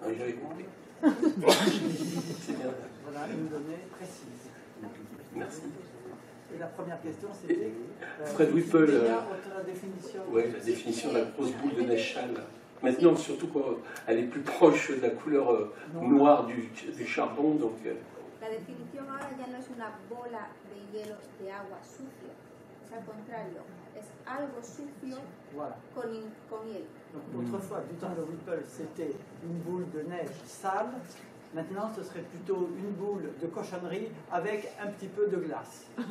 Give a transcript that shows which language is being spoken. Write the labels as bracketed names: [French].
[French] Ah, j'avais compris. C'est bien. Voilà une donnée précise. Merci. Et la première question, c'était Fred Whipple, la définition. Oui, la définition de la grosse boule de neige sale. Maintenant, surtout quand elle est plus proche de la couleur noire du charbon. Donc, [Spanish] la definición ahora ya no es una bola de hielo de agua sucio, es al contrario, es algo sucio con hielo. [French] Donc, autrefois, du temps de Whipple, c'était une boule de neige sale. Maintenant, ce serait plutôt une boule de cochonnerie avec un petit peu de glace.